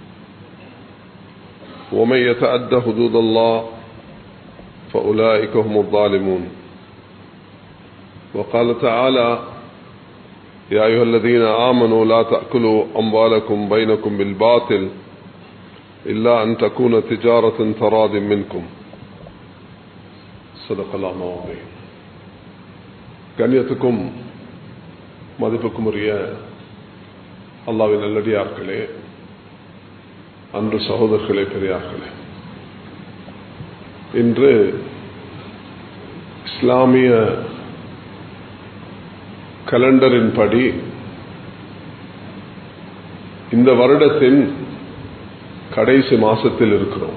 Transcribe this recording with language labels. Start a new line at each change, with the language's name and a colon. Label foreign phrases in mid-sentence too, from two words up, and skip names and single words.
Arabic: ومن يتعد حدود الله فأولئك هم الظالمون. وقال تعالى: يا أيها الذين آمنوا لا تأكلوا أموالكم بينكم بالباطل إلا أن تكون تجارة تراض منكم. صدق الله العظيم.
Tamil: கண்ணியத்துக்கும் மதிப்புக்கும் உரிய அல்லாஹ்வின் நல்லடியார்களே, அன்பு சகோதரர்களே, பெரியார்களே, இன்று இஸ்லாமிய கலண்டரின் படி இந்த வருடத்தின் கடைசி மாசத்தில் இருக்கிறோம்.